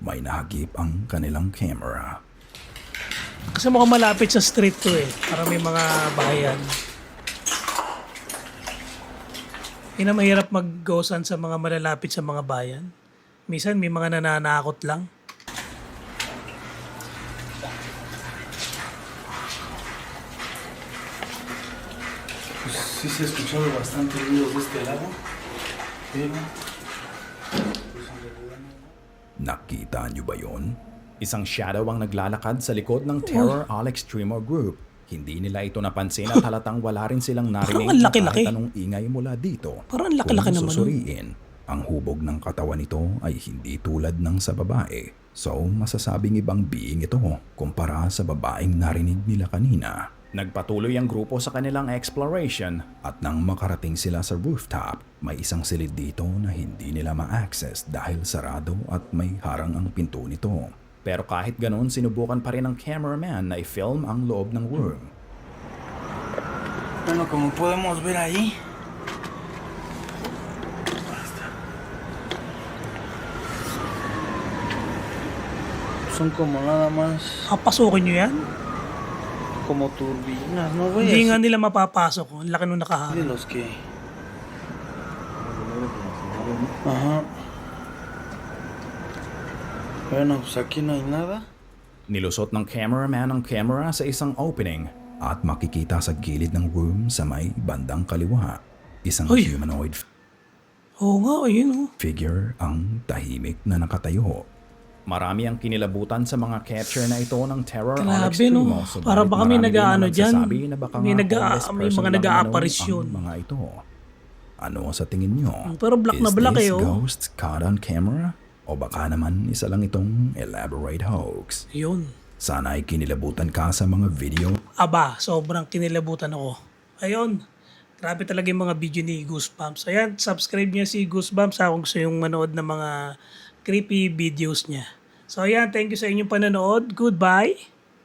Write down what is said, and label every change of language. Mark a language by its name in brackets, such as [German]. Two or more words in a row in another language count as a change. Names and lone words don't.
[Filipino] may nahagip ang kanilang camera. Kasi mukhang malapit sa street to eh. Para may mga bayan. Yun ang mahirap mag-ghosan sa mga malalapit sa mga bayan. Minsan may mga nananakot lang. [Spanish] Sí se ha escuchado bastante ruido de este lado, pero [Filipino] Nakita niyo ba yon? isang shadow ang naglalakad sa likod ng Terror Alex Streamer Group. Hindi nila ito napansin at halatang wala rin silang narinig Parang ang laki-laki. kahit anong ingay mula dito. Parang ang laki-laki Kung naman nun. susuriin, ang hubog ng katawan nito ay hindi tulad ng sa babae. So, masasabing ibang being ito kumpara sa babaeng narinig nila kanina. Nagpatuloy ang grupo sa kanilang exploration. At nang makarating sila sa rooftop, may isang silid dito na hindi nila ma-access dahil sarado at may harang ang pinto nito. Pero kahit ganoon, sinubukan pa rin ng cameraman na i-film ang loob ng room. [Spanish] bueno, como podemos ver ahí, son como nada más [Filipino] Papasukin nyo yan? [Spanish] como turbinas, no güey, [Filipino] Hindi [Spanish] así [Filipino] nga nila mapapasok. Ang laki nung [Spanish] de [Filipino] nakaharang. [Spanish] los que ajá. Bueno, pues aquí no hay nada. [Filipino] Nilusot ng cameraman ang camera sa isang opening. At makikita sa gilid ng room sa may bandang kaliwa, isang Uy! humanoid Oo nga, ayun oh. figure ang tahimik na nakatayo. Marami ang kinilabutan sa mga capture na ito ng Terror Alex Grabe no. Streamer. Subalit Para baka may marami din nag-aano ang dyan. nagsasabi na baka May, nga homeless may person mga lang nag-aaparisyon. Ang mga ito. Ano sa tingin nyo? Pero black na black [English] Is [Filipino] eh, [English] this [Filipino] oh. [English] ghost caught on camera? [Filipino] O baka naman isa lang itong [English] elaborate hoax? [Filipino] Yun. Sana ay kinilabutan ka sa mga video Aba, sobrang kinilabutan ako. Ayun. Grabe talaga yung mga video ni Goosebumps. Ayan, subscribe niya si Goosebumps kung gusto yung manood ng mga [English] creepy videos [Filipino] niya. So ayan, [English] thank you [Filipino] sa inyong panonood. Goodbye.